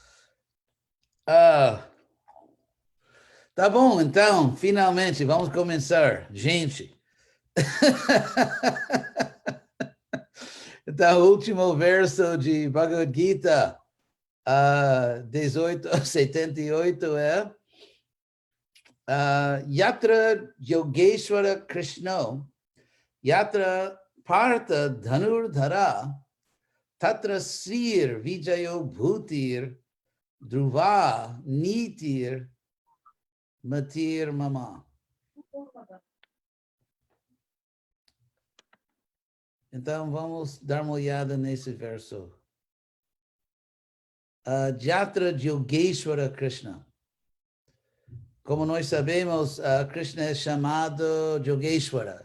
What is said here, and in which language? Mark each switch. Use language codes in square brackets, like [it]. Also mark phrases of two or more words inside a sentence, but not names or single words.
[pt] Tá bom, então, finalmente, vamos começar. Gente, então, o último verso de Bhagavad Gita, 1878 é [sa] यत्र योगेश्वर कृष्ण, यत्र पार्थ धनुर्धर, तत्र श्रीर् विजयो भूतिर्, ध्रुवा नीतिर् मतिर् मम. [pt] Então, vamos dar uma olhada nesse verso. [sa] यत्र योगेश्वर कृष्ण. [pt] Como nós sabemos, Krishna é chamado Yogeshwara.